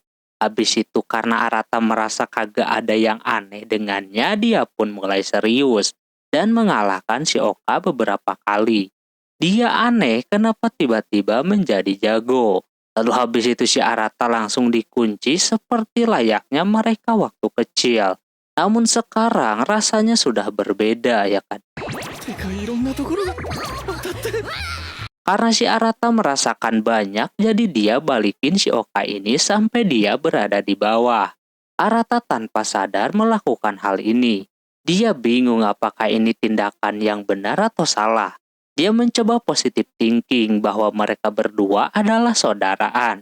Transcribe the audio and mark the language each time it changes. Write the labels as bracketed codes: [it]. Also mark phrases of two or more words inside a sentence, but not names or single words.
[id] Habis itu karena Arata merasa kagak ada yang aneh dengannya, dia pun mulai serius dan mengalahkan si Oka beberapa kali. Dia aneh kenapa tiba-tiba menjadi jago. Lalu habis itu si Arata langsung dikunci seperti layaknya mereka waktu kecil. Namun sekarang rasanya sudah berbeda ya kan. [ja] てかいろんなところが当たって [id] Karena si Arata merasakan banyak, jadi dia balikin si Oka ini sampai dia berada di bawah. Arata tanpa sadar melakukan hal ini. Dia bingung apakah ini tindakan yang benar atau salah. Dia mencoba [en] positive thinking [id] bahwa mereka berdua adalah saudaraan.